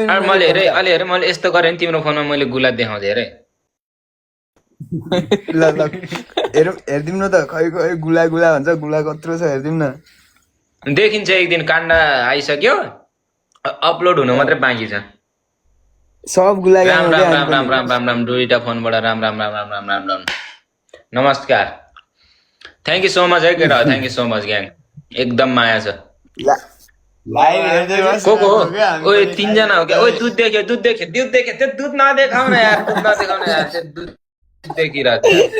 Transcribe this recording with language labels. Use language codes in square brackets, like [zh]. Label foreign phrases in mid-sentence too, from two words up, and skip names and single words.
[ne] अरे मैले हेरेँ मैले यस्तो गरेँ नि तिम्रो फोनमा मैले गुला देखाउँदै हेरेँ ल हेरिदिउँ न त खै खै गुला गुला भन्छ गुला कत्रो छ हेरिदिउँ न देखिन्छ एक दिन काण्ड आइसक्यो अपलोड हुनु मात्रै बाँकी छ सब गुला राम ग्याङ हो राम क्या राम राम राम राम राम दुईटा फोनबाट राम राम राम राम राम राम राम नमस्कार [en] thank you so much [ne] है केटा [en] thank you so much gang [ne] एकदम माया छ लाइभ हेर्दै बस को ओए 3 जना हो क्या ओए दुध देख्यो त्यो दुध नदेखाउ न यार दुध नदेखाउ न यार त्यो दुध देखिरहेको